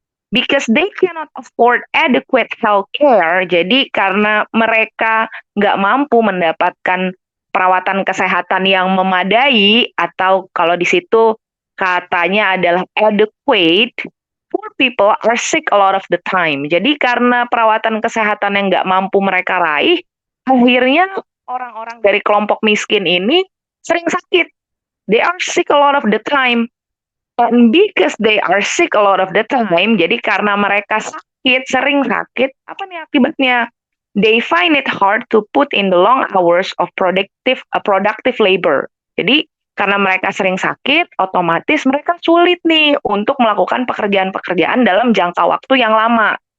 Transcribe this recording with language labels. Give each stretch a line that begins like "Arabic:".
English: Because they cannot afford adequate health care,
Indonesian: jadi karena mereka nggak mampu mendapatkan perawatan kesehatan yang memadai, atau kalau di situ katanya adalah adequate,
English: poor people are sick a lot of the time.
Indonesian: Jadi karena perawatan kesehatan yang nggak mampu mereka raih, akhirnya orang-orang dari kelompok miskin ini sering sakit.
English: They are sick a lot of the time. And because they are sick a lot of the time,
Indonesian: jadi karena mereka sakit, sering sakit, apa nih akibatnya?
English: They find it hard to put in the long hours of productive labor.
Indonesian: Jadi karena mereka sering sakit, otomatis mereka sulit nih untuk melakukan pekerjaan-pekerjaan dalam jangka waktu yang lama.